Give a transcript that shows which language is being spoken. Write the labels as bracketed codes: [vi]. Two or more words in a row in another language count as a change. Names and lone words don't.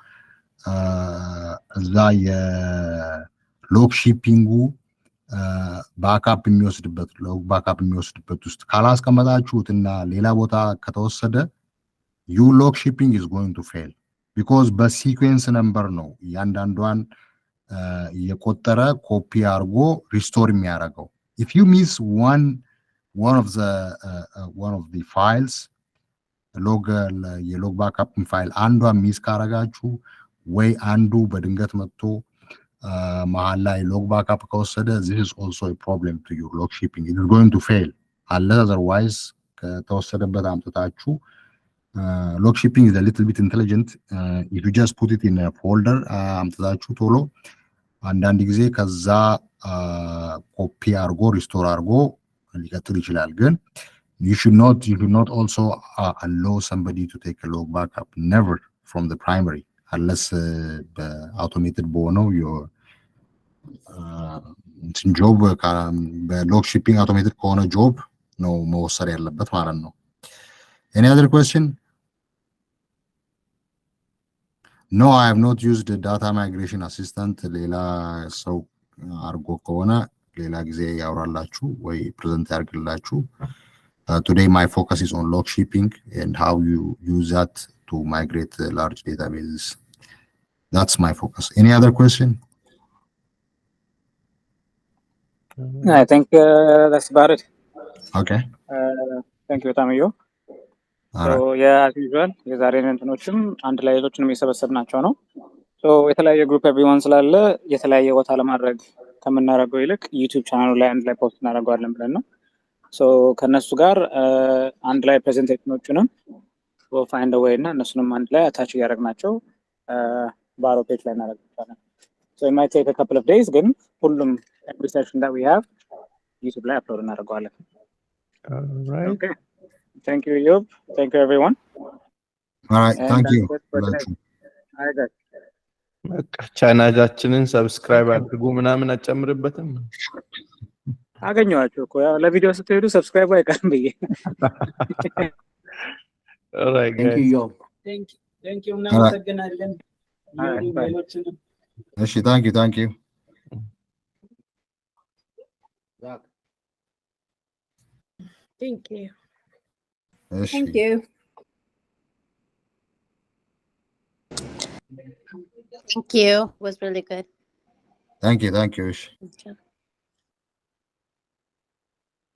[am] እዛ [en] log shipping backup [am] የሚወስድበት [en] log backup [am] የሚወስድበት ውስጥ ካላስቀመጣችሁትና ሌላ ቦታ ከተወሰደ [en] you log shipping is going to fail because sequence number [am] ነው እያንዳንዷን የቆጠረ ኮፒ አድርጎ ሪስቶር የሚያደርገው። [en] if you miss one of the files log backup file [am] አንዷ ሚስ ካረጋችሁ ወይ አንዱ በድንገት መጥቶ መሀል ላይ [en] log backup [am] ከወሰደ [en] this is also a problem to your log shipping. It is going to fail unless otherwise [am] ከተወሰደበት አምጥታችሁ [en] log shipping is a little bit intelligent. If you just put it in a folder [am] አምጥታችሁ ቶሎ አንዳንድ ጊዜ ከዛ ኮፒ አርጎ ሪስቶር አርጎ ሊቀጥል ይችላል። ግን [en] you should not also allow somebody to take a log backup, never from the primary unless automated [am] በሆነው ጆብ በሎግ ሺፒንግ አውቶሜትድ ከሆነ ጆብ ነው መወሰድ ያለበት ማለት ነው። [en] any other question? No, I have not used the data migration assistant. [am] ሌላ ሰው አርጎ ከሆነ ሌላ ጊዜ ያወራላችሁ ወይ ፕሬዘንት ያርግላችሁ። [en] Today my focus is on log shipping and how you use that to migrate large databases. That's my focus. Any other question? I think that's about it. Okay. [am] Thank you ታምዮ። [en] so yeah, as usual [am] የዛሬን እንትኖችም አንድ ላይ ሌሎችንም የሰበሰብናቸው ነው። so የተለያየ [en] group everyone [am] ስላለ የተለያየ ቦታ ለማድረግ ከምናደርገው ይልቅ ዩቲዩብ ቻናሉ ላይ አንድ ላይ ፖስት እናደርገዋለን ብለን ነው። so ከነሱ ጋር አንድ ላይ ፕሬዘንቴሽኖቹንም [en] we'll find a way [am] እና እነሱንም አንድ ላይ አታች እያደረግናቸው ባሮ ፔጅ ላይ እናደርጋለን። [en] so it might take a couple of days [am] ግን ሁሉም [en] every session that we have [am] ዩቲዩብ ላይ አፕሎድ እናደርገዋለን። [en] All right. Okay. Thank you, Yub. Thank you, everyone. All right. And Thank you. All right, guys. [am] ቻናላችንን ሰብስክራይብ አድርጉ ምናምን አጨምርበትም አገኘዋችሁ እኮ ያው ለቪዲዮ ስትሄዱ ሰብስክራይብ አይቀርም ብዬ። [en] all right Thank you, guys. Yo. Thank you እናመሰግናለን። All right, bye. [am] ሌሎችንም [en] እሺ thank you. Thank you. [am] እሺ [en] Thank you. Thank you. It was really good. thank you. [am] እሺ [en] Okay.